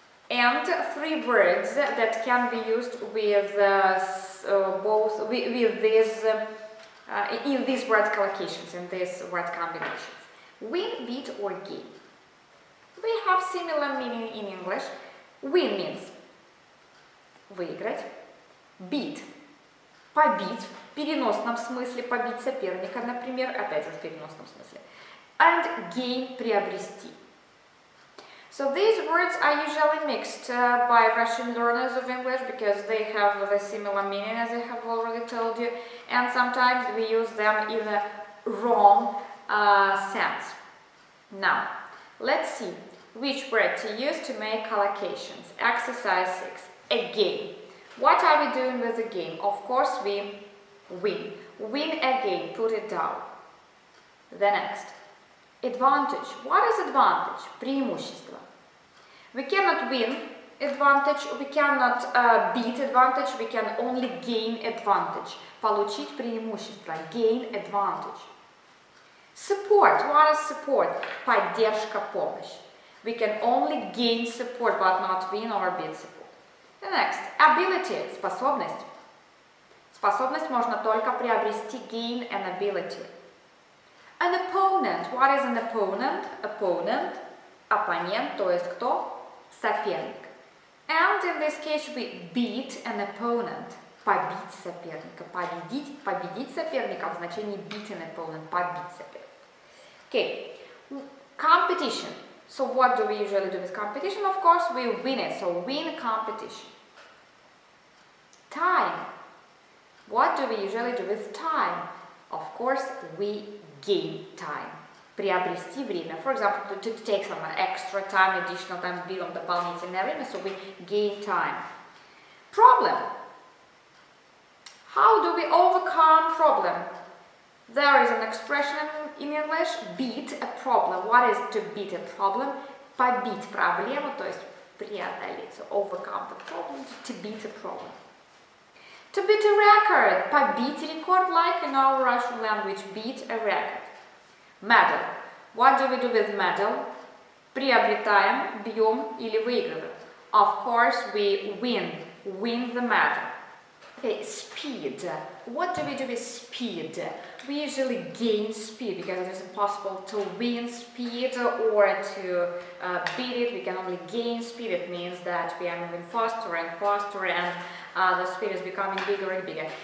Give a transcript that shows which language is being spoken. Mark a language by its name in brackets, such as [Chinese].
[English] And 3 words that can be used with both with these in these word collocations, in these word combinations. Win, beat or game. They have similar meaning in English. Win means выиграть. [Russian] Beat – побить, в переносном смысле, побить соперника, например, опять же в переносном смысле. [English] And gain – приобрести. So these words are usually mixed by Russian learners of English because they have the similar meaning, as I have already told you, and sometimes we use them in a wrong sense. Now, let's see which word to use to make collocations. Exercise 6. Again. What are we doing with the game? Of course, we win. Win again. Put it down. The next. Advantage. What is advantage? Преимущество. We cannot win advantage, we cannot beat advantage, we can only gain advantage. [Russian] Получить преимущество. [English] Gain advantage. Support. What is support? [Russian] Поддержка, помощь. [English] We can only gain support, but not win or beat support. The next. Ability. Способность. [Russian] Способность можно только приобрести. [English] Gain an ability. An opponent. What is an opponent? Opponent. [Russian] Оппонент, то есть кто? Соперник. [English] And in this case we beat an opponent. [Russian] Побить соперника. Победить соперника в значении [English] beat an opponent. [Russian] Побить соперника. Okay. [English] Competition. So what do we usually do with competition? Of course, we win it. So win competition. Time. What do we usually do with time? Of course, we gain time. [Russian] Приобрести время. [English] For example, to take some extra time, additional time, [Russian] берем дополнительное время, [English] so we gain time. Problem. How do we overcome problem? There is an expression in English, beat a problem. What is to beat a problem? [Russian] Побить проблему, то есть преодолеть. [English] So overcome the problem, to beat a problem. To beat a record. [Russian] Побить рекорд, [English] like in our Russian language, beat a record. Medal. What do we do with medal? [Russian] Приобретаем, бьем или выигрываем. [English] Of course, we win the medal. Okay, speed. What do we do with speed? We usually gain speed because it is impossible to win speed or to beat it. We can only gain speed. It means that we are moving faster and faster and the speed is becoming bigger and bigger.